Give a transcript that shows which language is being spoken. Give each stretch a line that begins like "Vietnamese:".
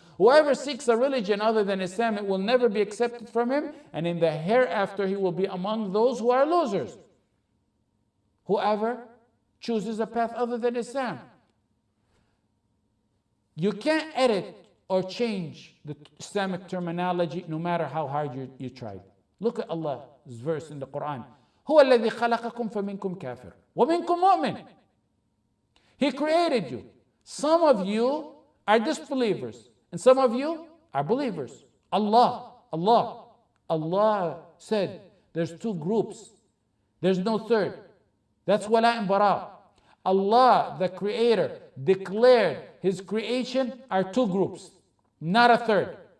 English: Whoever seeks a religion other than Islam, it will never be accepted from him, and in the hereafter he will be among those who are losers. Whoever chooses a path other than Islam. You can't edit or change the Islamic terminology no matter how hard you tried. Look at Allah's verse in the Quran.
Arabic: هو الذي خلقكم فمنكم كافر ومنكم مؤمن.
English: He created you. Some of you are disbelievers and some of you are believers. Allah said there's two groups. There's no third. That's wala and bara. Allah, the creator, declared his creation are two groups, not a third.